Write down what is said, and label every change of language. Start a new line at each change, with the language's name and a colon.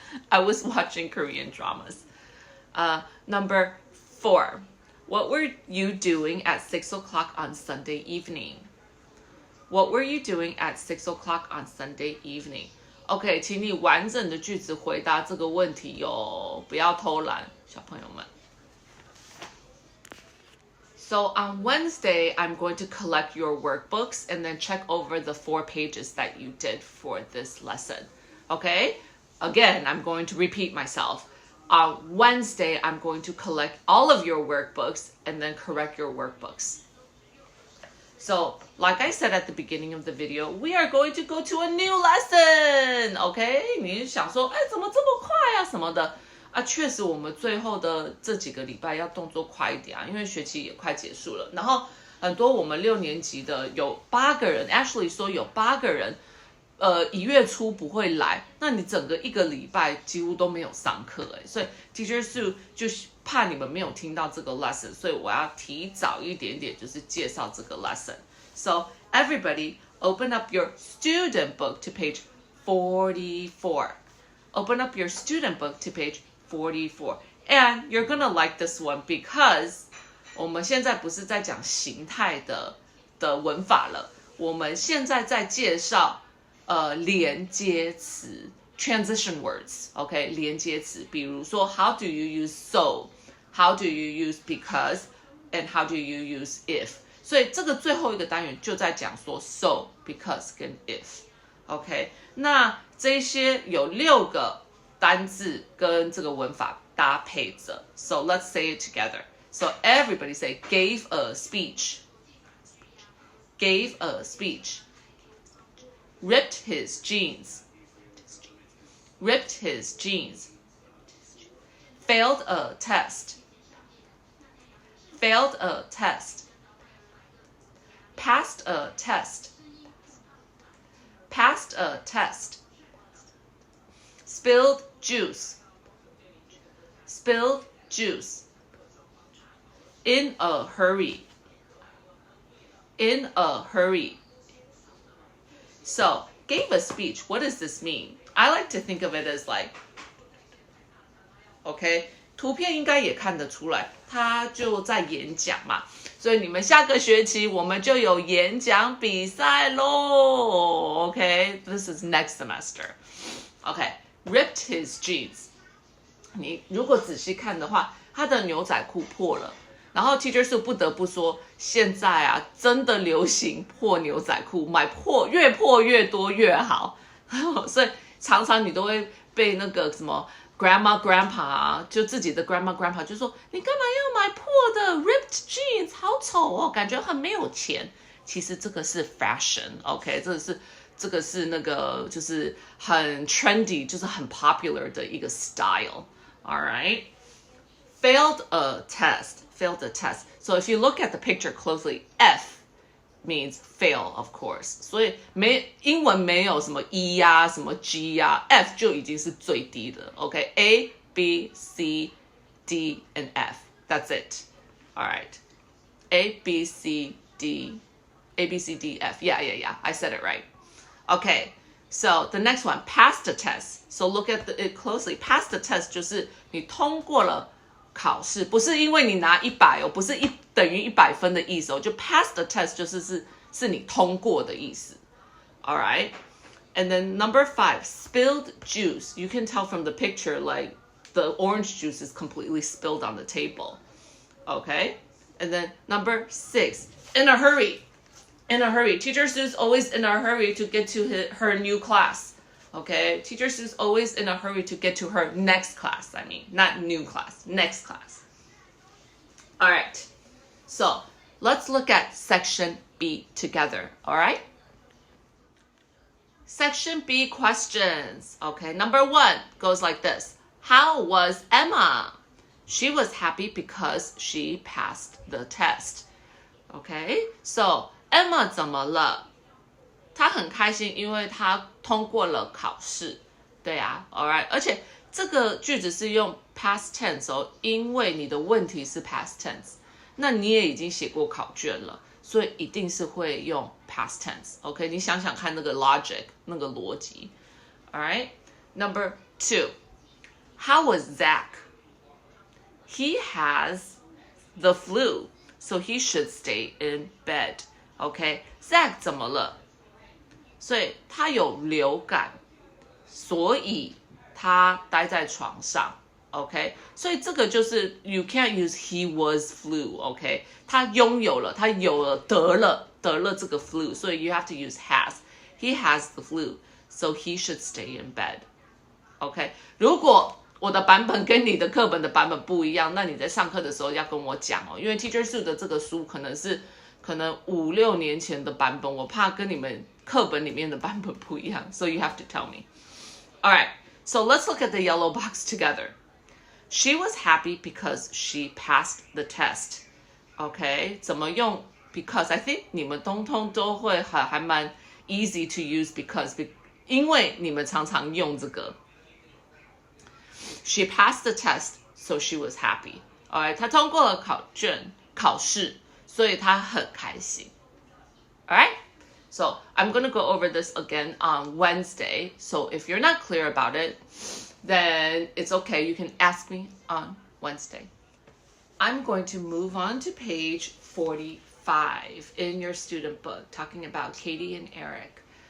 English: I was watching Korean dramas. Number 4, what were you doing at 6 o'clock on Sunday evening? What were you doing at 6 o'clock on Sunday evening?
Chinese: OK, 请你完整的句子回答这个问题哟，不要偷懒，小朋友们。
English: So on Wednesday, I'm going to collect your workbooks and then check over the 4 pages that you did for this lesson. Okay? Again, I'm going to repeat myself. On Wednesday, I'm going to collect all of your workbooks and then correct your workbooks. So, like I said at the beginning of the video, we are going to go to a new lesson. Okay?
Chinese: 你想说，哎，怎么这么快啊什么的啊，确实我们最后的这几个礼拜要动作快一点啊，因为学期也快结束了。然后很多我们6年级的有8个人 ，Ashley 说有8个人，1月初不会来，那你整个1个礼拜几乎都没有上课哎，所以 Teacher Sue 就是怕你们没有听到这个 lesson， 所以我要提早一点点，就是介绍这个 lesson。
English: So everybody open up your student book to page 44. Open up your student book to page 44. And you're gonna like this one because
Chinese: 我们现在不是在讲形态的文法了，我们现在在介绍连接词
English: transition words, OK
Chinese: 连接词，比如说
English: how do you use so, how do you use because, and how do you use if。
Chinese: 所以这个最后一个单元就在讲说 so, because 跟 if。OK， 那这些有6个单字跟这个文法搭配着。
English: So let's say it together. So everybody say gave a speech. Gave a speech. Ripped his jeans. Ripped his jeans. Failed a test. Failed a test. Passed a test. Passed a test. Spilled juice. Spilled juice. In a hurry. In a hurry. So, gave a speech. What does this mean? I like to think of it as like,
Chinese: OK, 图片应该也看得出来，他就在演讲嘛。所以你们下个学期我们就有演讲比赛咯 OK,
English: this is next semester. OK, ripped his jeans.
Chinese: 你如果仔细看的话，他的牛仔裤破了。然后 Teacher Sue 不得不说，现在啊真的流行破牛仔裤，买越破越多越好。所以常常你都会被那个什么 grandma grandpa 啊，就自己的 grandma grandpa 就说你干嘛要买破的 ripped jeans 好丑哦，感觉很没有钱。其实这个是 fashion OK， 这个是那个就是很 trendy， 就是很 popular 的一个 style。
English: Alright, failed a test. Failed the test. So if you look at the picture closely, F means fail, of course.
Chinese: 所以英文没有什么 E 呀、什么 G 呀、F 就已经是最低的。
English: OK, A, B, C, D, and F. That's it. All right. A, B, C, D, A, B, C, D, F. Yeah. I said it right. Okay. So the next one, pass the test. So look at it closely. Pass the test
Chinese: 就是你通过了考试，不是因为你拿100哦，不是等于100分的意思哦，就 pass the test 就是你通过的意思。
English: All right, and then number 5, spilled juice. You can tell from the picture like the orange juice is completely spilled on the table. Okay, and then number 6, in a hurry. In a hurry. Teacher Sue's always in a hurry to get to her new class. Okay, Teacher Sue's always in a hurry to get to her next class. I mean, not new class, next class. All right, so let's look at section B together. All right. Section B questions. Okay, number 1 goes like this. How was Emma? She was happy because she passed the test.
Chinese: Okay, so Emma 怎么了？他很开心，因为他通过了考试。对啊 ，Alright， 而且这个句子是用 past tense 哦，因为你的问题是 past tense， 那你也已经写过考卷了，所以一定是会用 past tense。OK， 你想想看那个 logic， 那个逻辑。
English: Alright, number 2, how was Zach? He has the flu, so he should stay in bed.
Chinese: OK, Zach 怎么了？所以他有流感，所以他待在床上。
English: OK，
Chinese: 所以这个就是
English: you can't use he was flu。
Chinese: OK， 他拥有了，他有了，得了这个 flu， 所以
English: you have to use has。 He has the flu, so he should stay in bed.
Chinese: OK， 如果我的版本跟你的课本的版本不一样，那你在上课的时候要跟我讲哦，因为 Teacher Sue 的这个书可能5-6年前的版本，我怕跟你们课本里面的版本不一样，
English: so you have to tell me. All right, so let's look at the yellow box together. She was happy because she passed the test.
Chinese: OK， 怎么用 because
English: I think
Chinese: 你们通通都会还蛮
English: easy to use because
Chinese: 因为你们常常用这个。
English: She passed the test, so she was happy.
Chinese: Alright， 她通过了考试，所以她很开心。
English: Alright, so I'm going to go over this again on Wednesday. So if you're not clear about it, then it's okay. You can ask me on Wednesday. I'm going to move on to page 45 in your student book, talking about Katie and Eric.